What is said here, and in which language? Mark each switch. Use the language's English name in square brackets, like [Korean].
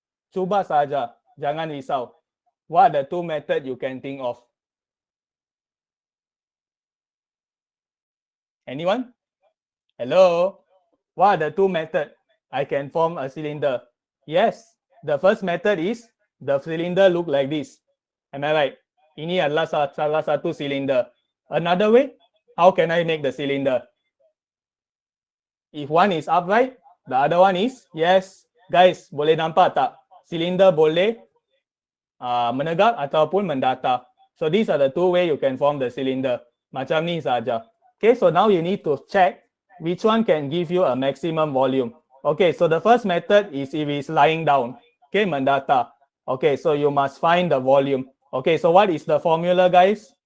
[Malay] Cuba saja, jangan risau. [English] What are the two method you can think of? Anyone? Hello? What are the two method I can form a cylinder? Yes, the first method is the cylinder look like this. Am I right? [Malay] Ini adalah salah satu cylinder. [English] Another way, how can I make the cylinder? If one is upright, the other one is, yes, guys, [Malay] boleh nampak tak? Cylinder boleh menegak ataupun mendatar. [English] So these are the two way you can form the cylinder. [Malay] Macam ni saja. [English] Okay, so now you need to check which one can give you a maximum volume. Okay, so the first method is if it's lying down. Okay, mendatar. Okay, so you must find the volume. Okay, so what is the formula, guys?